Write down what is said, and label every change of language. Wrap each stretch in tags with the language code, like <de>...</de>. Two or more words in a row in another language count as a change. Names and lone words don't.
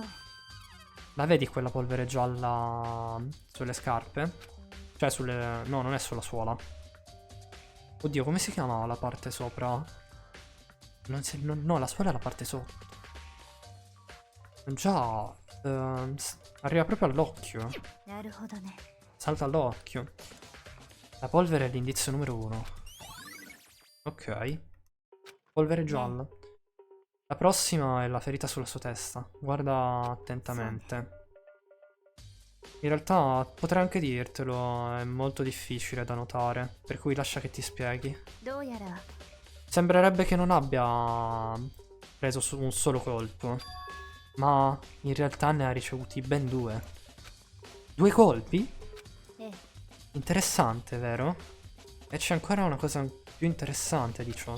<it>La vedi quella polvere gialla sulle scarpe? Cioè sulle... No, non è sulla suola. Oddio, come si chiama la parte sopra? No, la suola è la parte sotto. Già... arriva proprio all'occhio.</it> <ja>なるほどね</ja> <it>Salta all'occhio. La polvere è l'indizio numero 1. Ok. Polvere gialla. La prossima è la ferita sulla sua testa. Guarda attentamente. In realtà potrei anche dirtelo, è molto difficile da notare, per cui lascia che ti spieghi.</it> <ja>どうやら</ja> <it>Sembrerebbe che non abbia preso un solo colpo, ma in realtà ne ha ricevuti ben 2. 2 colpi?</it> <ja>ええ</ja> <it>Interessante, vero? E c'è ancora una cosa più interessante di ciò.</it>